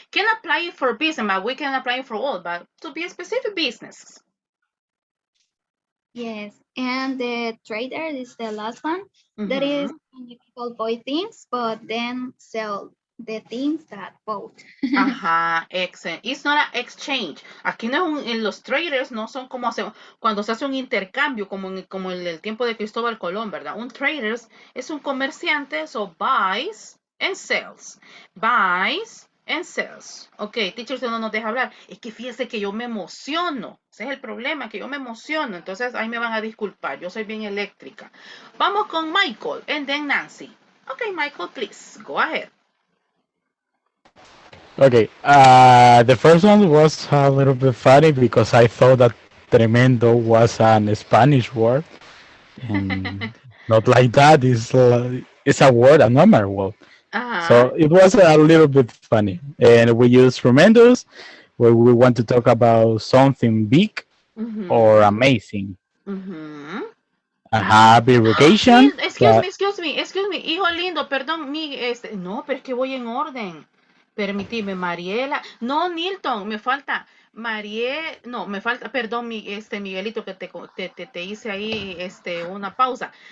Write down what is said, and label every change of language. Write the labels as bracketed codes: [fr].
[en] Can apply for business, but we can apply for all, but to be a specific business. Yes, and the trader is the last one. That is when the people buy things, but then sell the things that bought. Excellent. It's not an exchange. [es] Aquí no en los traders no son como cuando se hace un intercambio, como en el tiempo de Cristóbal Colón, ¿verdad? Un trader es un comerciante, [en] so buys and sells. Buys and sells. Ok, teacher, [es] usted no nos deja hablar. Es que fíjese que yo me emociono. Ese es el problema, que yo me emociono. Entonces, ahí me van a disculpar. Yo soy bien eléctrica. Vamos con Michael [en] and then Nancy. Ok, Michael, please, go ahead. Okay, the first one was a little bit funny because I thought that tremendo was an Spanish word, and not like that. It's a word, a normal word. So it was a little bit funny, and we use tremendos where we want to talk about something big, or amazing. Ujú. I have irrigation. Excuse me, [es] hijo lindo, perdón, no, pero es que voy en orden. Permitime, Mariela, no, Nilton, me falta, me falta, perdón, Miguelito, que te hice ahí, una pausa.